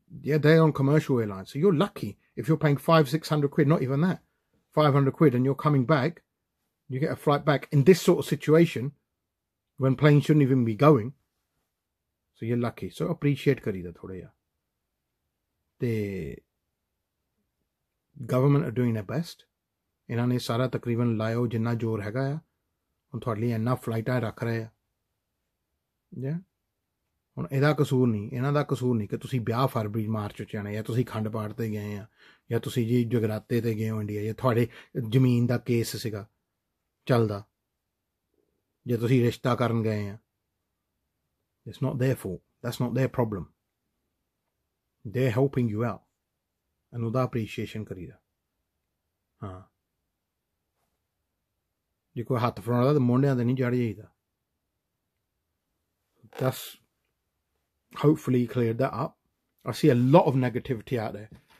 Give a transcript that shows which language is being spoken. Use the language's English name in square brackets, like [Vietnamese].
[English] Yeah, they're on commercial airlines, so you're lucky if you're paying 500-600 quid, not even that, 500 quid, and you're coming back. You get a flight back in this sort of situation when planes shouldn't even be going. So you're lucky. So appreciate [Punjabi] karida thoda ya. [English] The government are doing their best. [Punjabi] ਇਹਨਾਂ ਨੇ ਸਾਰਾ ਤਕਰੀਬਨ ਲਾਇਓ ਜਿੰਨਾ ਜ਼ੋਰ ਹੈਗਾ ਆ, ਹੁਣ ਤੁਹਾਡੇ ਲਈ ਇੰਨਾ ਫਲਾਈਟਾਂ ਰੱਖ ਰਹੇ ਆ। ਜਾਂ ਹੁਣ ਇਹਦਾ ਕਸੂਰ ਨਹੀਂ, ਇਹਨਾਂ ਦਾ ਕਸੂਰ ਨਹੀਂ ਕਿ ਤੁਸੀਂ ਵਿਆਹ ਫਰਵਰੀ ਮਾਰਚ 'ਚ ਜਾਣਾ, ਜਾਂ ਤੁਸੀਂ ਖੰਡ ਪਾਠ 'ਤੇ ਗਏ ਆ, ਜਾਂ ਤੁਸੀਂ ਜੀ ਜਗਰਾਤੇ 'ਤੇ ਗਏ ਹੋ ਇੰਡੀਆ, ਜਾਂ ਤੁਹਾਡੇ ਜ਼ਮੀਨ ਦਾ ਕੇਸ ਸੀਗਾ ਚੱਲਦਾ, ਜੇ ਤੁਸੀਂ ਰਿਸ਼ਤਾ ਕਰਨ ਗਏ ਆ। [English] It's not their fault. That's not their problem. They're helping you out. [Punjabi] And ਉਹਦਾ appreciation ਕਰੀਦਾ। ਹਾਂ, ਜੇ ਕੋਈ ਹੱਥ ਫੜਾਉਣਾ ਤਾਂ ਮੋਢਿਆਂ 'ਤੇ ਨਹੀਂ ਚੜ੍ਹ ਜਾਈਦਾ। [English] That's hopefully cleared that up. I see a lot of negativity out there.